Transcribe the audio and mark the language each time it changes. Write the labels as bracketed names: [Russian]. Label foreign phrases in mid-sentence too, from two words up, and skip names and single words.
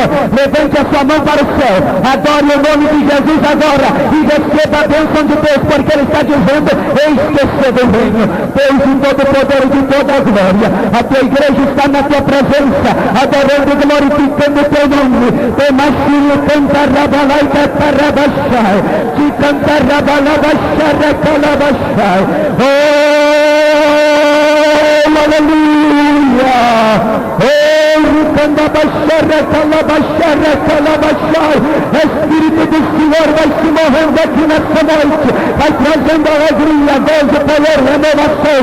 [Portuguese] Levante a sua mão para o céu. Adore o nome de Jesus agora e receba a bênção de Deus, porque Ele está dizendo: eis que cedo o reino. Deus de todo o poder e de toda a glória. A tua igreja está na tua presença, adorando e glorificando o teu nome. Temachino cantarrabalai catarrabachai. Te cantarrabalabachai calabachai. Oh, aleluia. Espírito do Senhor vai se movendo aqui nessa noite, vai trazendo alegria, gozo, poder, renovação.